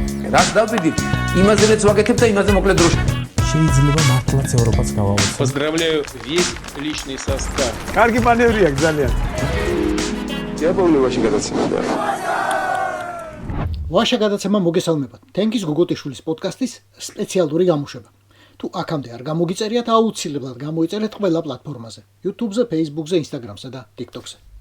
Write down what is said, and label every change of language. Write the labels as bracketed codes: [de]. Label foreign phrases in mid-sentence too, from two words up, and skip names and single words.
[ka] რას დავბედით? იმაზე რაც ვაკეთებ და იმაზე მოკლედ დროში. შეიძლება მართლაც ევროპაც გავავოცოთ. [ru] Поздравляю весь личный состав. [ka] კარგი მანევრია ძალიან. დიაპოვნებაში გადაცემდა. ვაშა გადაცემა მოგესალმებათ. თენგის გოგოტიშვილის პოდკასტის სპეციალური გამოშვება. თუ აქამდე არ გამოგიწერიათ, აუცილებლად გამოიწერეთ ყველა პლატფორმაზე: YouTube-ზე, Facebook-ზე, Instagram-ზე და TikTok-ზე.